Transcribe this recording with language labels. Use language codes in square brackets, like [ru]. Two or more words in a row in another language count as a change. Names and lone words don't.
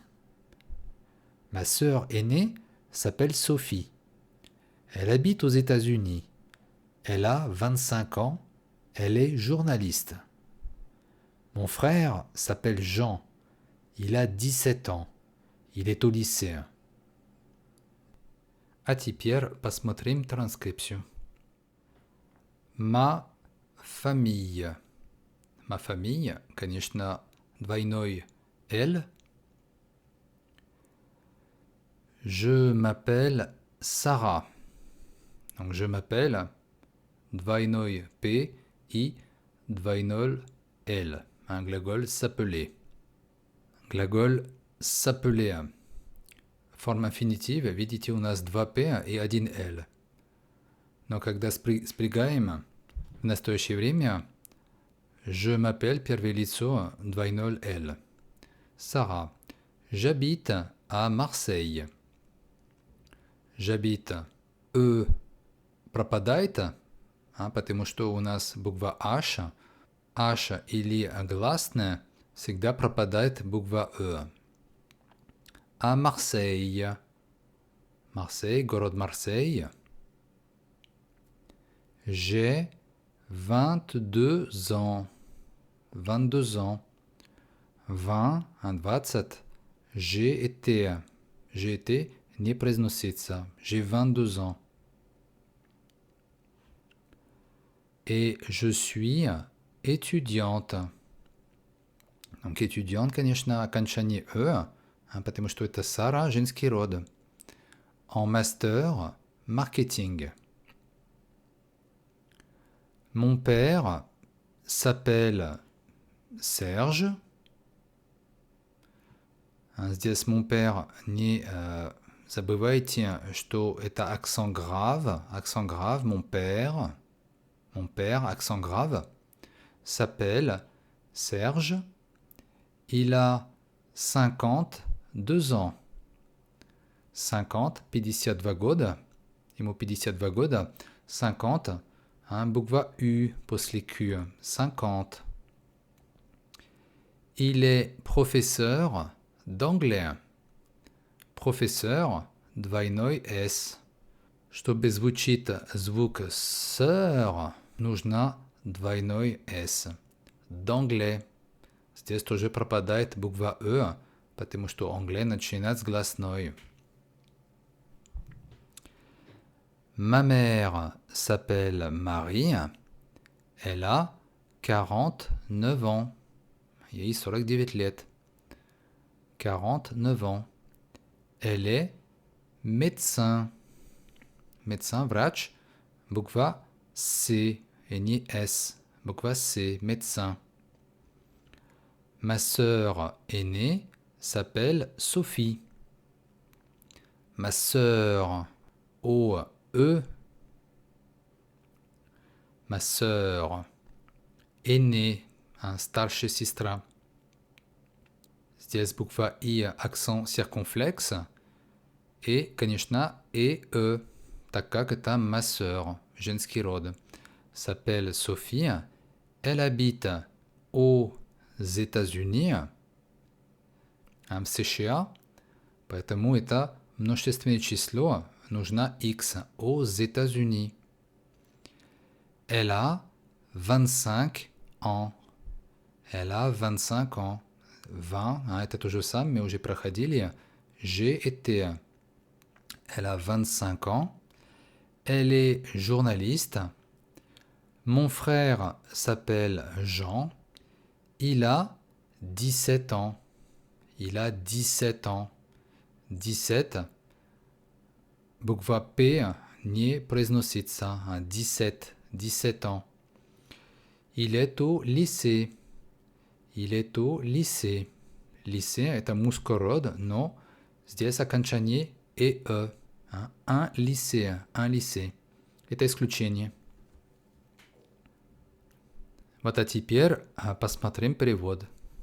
[fr] Ma sœur aînée s'appelle Sophie. Elle habite aux États-Unis. Elle a 25 ans. Elle est journaliste. Mon frère s'appelle Jean. Il a 17 ans. Il est au lycée. [ru] А теперь посмотрим транскрипцию. [fr] Ma famille. Ma famille, [ru] конечно, двойной L. [fr] Je m'appelle Sarah. Donc je m'appelle [ru] двойной P и двойной L. Un gлаголь s'appeler. Глаголь s'appeler. Форма инфинитива, видите, у нас 2P и 1L. Но когда спрягаем в настоящее время, [fr] je m'appelle [ru] первое лицо двойной L. [fr] Sarah. J'habite à Marseille. J'habite. [ru] Пропадает, потому что у нас буква H H или гласная, всегда пропадает буква «э». [fr] À Marseille. Marseille, [ru] город Марсей. [fr] J'ai 22 ans. 22 ans. 20, 20. J'ai été. J'ai été, [ru] не произносится. [fr] J'ai 22 ans. Et je suis étudiante. Donc étudiante, [ru] конечно, окончание «э», потому что это Сара, женский род. [fr] En master marketing. Mon père s'appelle Serge. [ru] Здесь [fr] mon père, [ru] не забывайте, что это [fr] accent grave. Accent grave, mon père, accent grave, s'appelle Serge. Il a 52 ans. [ru] 50, 52 года. Ему 52 года. 50, буква U после Q. [fr] 50. Il est professeur d'anglais. Professeur, [ru] двойной S. Чтобы звучит звук «сэр», нужно двойной S. D'anglais. Здесь тоже пропадает буква «э», потому что anglais начинает с гласной. [fr] Ma mère s'appelle Marie. Elle a 49 ans. [ru] Ей 49 лет. [fr] 49 ans. Elle est médecin. Médecin, [ru] врач. Буква C [fr] et ni [ru] S. Буква C, médecin. [fr] Ma sœur aînée s'appelle Sophie. Ma sœur, O-E. Ma sœur aînée, [ru] старшая сестра. Здесь буква И, [fr] accent circonflexe. [ru] И, конечно, E, так как это [fr] ma sœur, [ru] женский род. [fr] S'appelle Sophie. Elle habite aux États-Unis. [ru] В США. Поэтому это множественное число. Нужно X. [fr] Aux États-Unis. Elle a 25 ans. Elle a 25 ans. 20, [ru] это то же самое, мы уже проходили. [fr] J'ai été. Elle a 25 ans. Elle est journaliste. Mon frère s'appelle Jean. Il a 17 ans. Il a 17 ans. 17. [ru] Буква P не произносится. [fr] 17. 17 ans. Il est au lycée. Il est au lycée. Lycée – [ru] это мужской-род, но здесь окончание «э». [fr] Un lycée. Un lycée. [ru] Это исключение. Вот а теперь посмотрим перевод.